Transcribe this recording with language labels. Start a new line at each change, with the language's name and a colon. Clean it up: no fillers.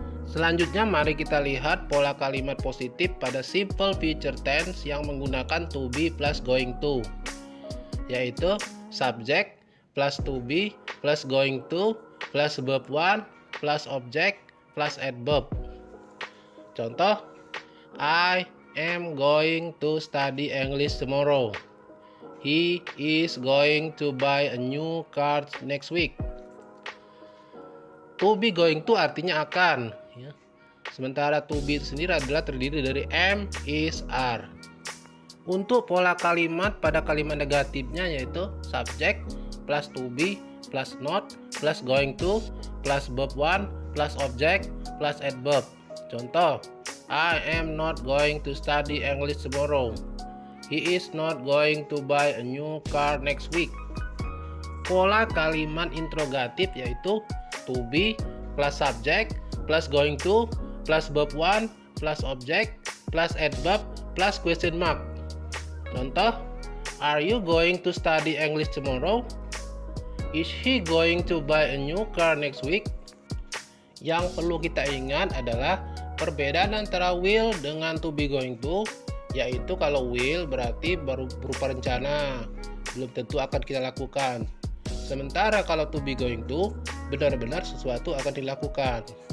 Indonesian: Selanjutnya mari kita lihat pola kalimat positif pada simple future tense yang menggunakan to be plus going to, yaitu subject plus to be plus going to plus verb 1 plus object plus adverb.
English: Contoh, I am going to study English tomorrow. He is going to buy a new car next week.
Indonesian: To be going to artinya akan, ya. Sementara to be itu sendiri adalah terdiri dari am, is, are. Untuk pola kalimat pada kalimat negatifnya yaitu subject plus to be plus not plus going to plus verb 1 plus object plus adverb.
English: Contoh, I am not going to study English tomorrow. He is not going to buy a new car next week.
Indonesian: Pola kalimat interrogatif yaitu to be plus subject plus going to plus verb 1 plus object plus adverb plus question mark.
English: Contoh, are you going to study English tomorrow? Is he going to buy a new car next week?
Indonesian: Yang perlu kita ingat adalah perbedaan antara will dengan to be going to, yaitu kalau will berarti baru berupa rencana, belum tentu akan kita lakukan. Sementara kalau to be going to, benar-benar sesuatu akan dilakukan.